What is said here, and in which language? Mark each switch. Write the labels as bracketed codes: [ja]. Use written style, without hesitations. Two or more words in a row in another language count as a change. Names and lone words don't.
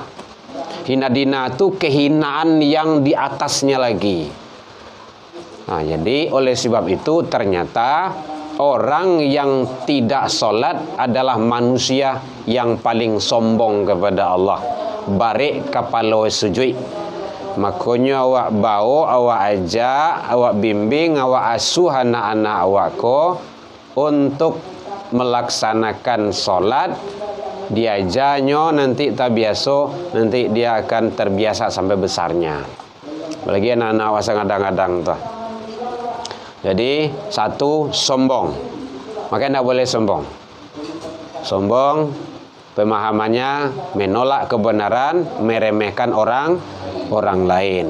[id] Hina dina itu kehinaan yang di atasnya lagi. Nah, jadi oleh sebab itu ternyata orang yang tidak sholat adalah manusia yang paling sombong kepada Allah. Barik kepala sujud. Makanya awak bawa, awak ajak, awak bimbing, awak asuh anak-anak awak ko untuk melaksanakan sholat diajarnya nanti tak biasa, nanti dia akan terbiasa sampai besarnya. Apalagi anak-anak wasa kadang-kadang tuh. Jadi satu, sombong. Makanya tidak boleh sombong. Sombong pemahamannya menolak kebenaran, meremehkan orang lain.